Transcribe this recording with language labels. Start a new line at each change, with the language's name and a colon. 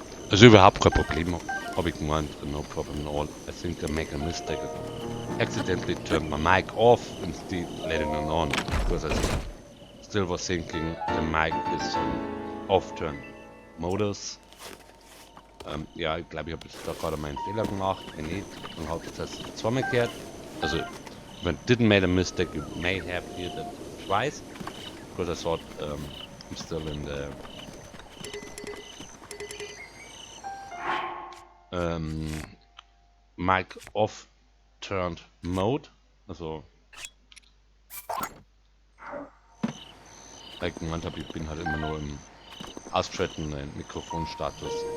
German: Also überhaupt kein Problem, habe ich gemeint,
English: no problem at all. I think I make a mistake. I accidentally turned my mic off instead letting it on, because I still was thinking the mic is off-turn modus.
German: Ja, ich glaube, ich habe jetzt da gerade meinen Fehler gemacht. Wenn nicht, dann habe ich das zweimal gehört.
English: Also, if I didn't make a mistake, you may have heard that twice, because I thought I'm still in the mic off turned mode.
German: Also, weil ich gemeint habe, ich bin halt immer nur im ausschaltenden Mikrofonstatus.